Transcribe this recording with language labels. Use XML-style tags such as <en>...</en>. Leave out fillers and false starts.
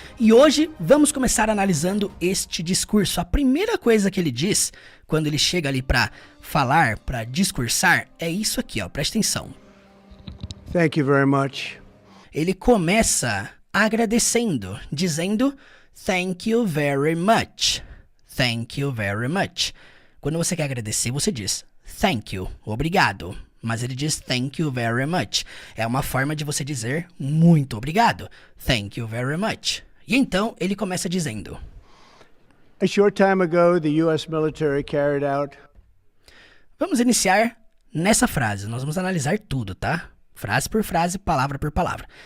<pt>E hoje vamos começar analisando este discurso. A primeira coisa que ele diz quando ele chega ali para falar, para discursar, é isso aqui, ó, presta atenção.</pt> <en>Thank you very much.</en> <pt>Ele começa agradecendo, dizendo</pt> <en>thank you very much. Thank you very much.</en> <pt>Quando você quer agradecer, você diz</pt> <en>thank you,</en> <pt>obrigado. Mas ele diz</pt> <en>thank you very much.</en> <pt>É uma forma de você dizer muito obrigado.</pt> <en>Thank you very much.</en> <pt>E então ele começa dizendo:</pt> <en>A short time ago, the U.S. military carried out.</en> <pt>Vamos iniciar nessa frase. Nós vamos analisar tudo, tá? Frase por frase, palavra por palavra.</pt>